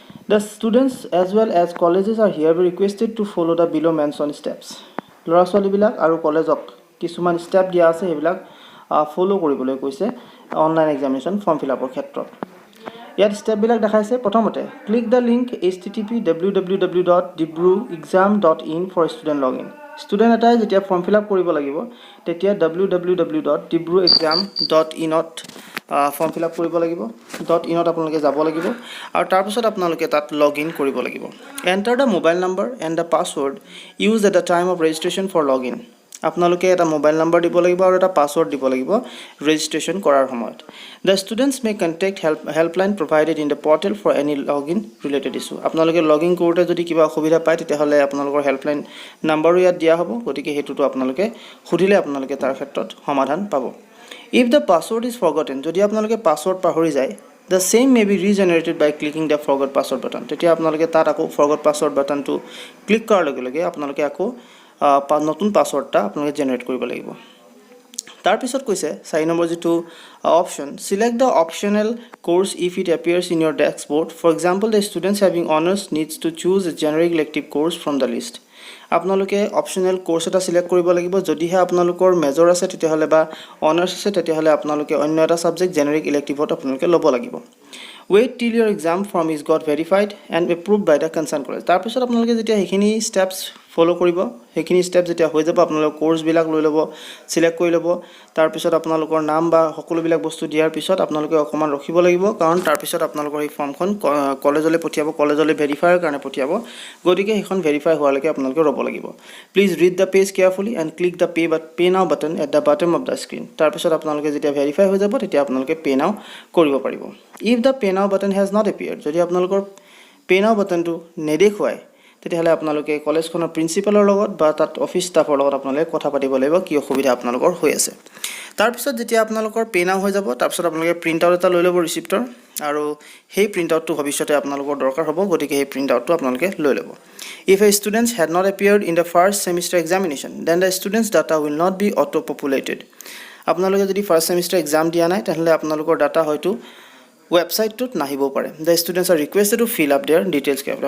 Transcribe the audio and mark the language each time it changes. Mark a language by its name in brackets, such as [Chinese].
[English] The students as well as colleges are hereby requested to follow the below mentioned steps. [Assamese] ল'ৰা ছোৱালীবিলাক আৰু কলেজক কিছুমান step দিয়া আছে সেইবিলাক ফলো কৰিবলৈ কৈছে অনলাইন এক্সামিনেশ্যন ফৰ্ম ফিল আপৰ ক্ষেত্ৰত। ইয়াত ষ্টেপবিলাক দেখাইছে। প্ৰথমতে [English] Click the link http://www.dibruexam.in for student login. [Assamese] Student এটাই যেতিয়া ফৰ্ম ফিল আপ কৰিব লাগিব তেতিয়া www.dibruexam.in ত ফৰ্ম ফিল আপ কৰিব লাগিব। .in ত আপোনালোকে যাব লাগিব আৰু তাৰ পিছত আপোনালোকে তাত লগইন কৰিব লাগিব। [English] Enter the mobile number and the password use at the time of registration for login. [Assamese] আপোনালোকে এটা মোবাইল নাম্বাৰ দিব লাগিব আৰু এটা পাছৱৰ্ড দিব লাগিব ৰেজিষ্ট্ৰেশ্যন কৰাৰ সময়ত। [English] The students may contact helpline provided in the portal for any login related issue. [Assamese] আপোনালোকে লগইন কৰোঁতে যদি কিবা অসুবিধা পায় তেতিয়াহ'লে আপোনালোকৰ হেল্পলাইন নাম্বাৰো ইয়াত দিয়া হ'ব। গতিকে সেইটোতো আপোনালোকে সুধিলে আপোনালোকে তাৰ ক্ষেত্ৰত সমাধান পাব। [English] If the password is forgotten, [Assamese] যদি আপোনালোকে পাছৱৰ্ড পাহৰি যায়, [English] the same may be regenerated by clicking the forgot password button. [Assamese] তেতিয়া আপোনালোকে তাত আকৌ forgot password buttonটো ক্লিক কৰাৰ লগে লগে আপোনালোকে আকৌ নতুন পাছৱৰ্ডটা আপোনালোকে জেনাৰেট কৰিব লাগিব। তাৰ পিছত কৈছে 4 নম্বৰ যেটো option [English] select the optional course if it appears in your dashboard. For example, the students having honors needs to choose a generic elective course from the list. [Assamese] আপোনালোকে অপচনেল কোৰ্স এটা select কৰিব লাগিব। যদিহে আপোনালোকৰ major আছে তেতিয়াহলে বা অনাৰ্স আছে তেতিয়াহলে আপোনালোকে অন্য এটা সাবজেক্ট জেনেৰিক ইলেক্টিভত আপোনালোকে ল'ব লাগিব। [English] Wait till your exam form is got verified and approved by the concerned college. [Assamese] তাৰ পিছত আপোনালোকে যেতিয়া সেইখিনি স্টেপস ফলো কৰিব, সেইখিনি স্টেপ যেতিয়া হৈ যাব আপোনালোকৰ কোৰ্স বিলাক লৈ ল'ব, সিলেক্ট কৰি ল'ব। তাৰ পিছত আপোনালোকৰ নাম বা সকলোবিলাক বস্তু দিয়াৰ পিছত আপোনালোকে অকমান ৰখিব লাগিব কাৰণ তাৰ পিছত আপোনালোকৰ এই ফৰ্মখন কলেজলৈ পঠিয়াব, কলেজলৈ ভেৰিফাইৰ কাৰণে পঠিয়াব। গতিকে সেইখন ভেৰিফাই হোৱালৈকে আপোনালোকে ৰ'ব লাগিব। [English] Please read the page carefully and click the pay now button at the bottom of the screen. [Assamese] তাৰ পিছত আপোনালোকে যেতিয়া ভেৰিফাই হৈ যাব তেতিয়া আপোনালোকে পে নাও কৰিব পাৰিব। [English] if the pay now button has not appeared, [Assamese] যদি আপোনালোকৰ পে নাও বাটনটো নেদেখুৱায় তেতিয়াহ'লে আপোনালোকে কলেজখনৰ প্ৰিন্সিপালৰ লগত বা তাত অফিচ ষ্টাফৰ লগত আপোনালোকে কথা পাতিব লাগিব কি অসুবিধা আপোনালোকৰ হৈ আছে। তাৰ পিছত যেতিয়া আপোনালোকৰ পে নাও হৈ যাব তাৰ পিছত আপোনালোকে প্ৰিন্ট আউট এটা লৈ ল'ব ৰিচিপ্টৰ আৰু সেই প্ৰিন্ট আউটটো ভৱিষ্যতে আপোনালোকৰ দৰকাৰ হ'ব। গতিকে সেই প্ৰিন্ট আউটটো আপোনালোকে লৈ ল'ব। [English] If a student had not appeared in the first semester examination, then the student's data will not be auto-populated. [Assamese] আপোনালোকে যদি ফাৰ্স্ট সেমিষ্টাৰ এক্সাম দিয়া নাই তেতিয়াহ'লে আপোনালোকৰ ডাটা হয়তো ৱেবছাইটটোত নাহিব পাৰে। [English] The students are requested to fill up their details carefully.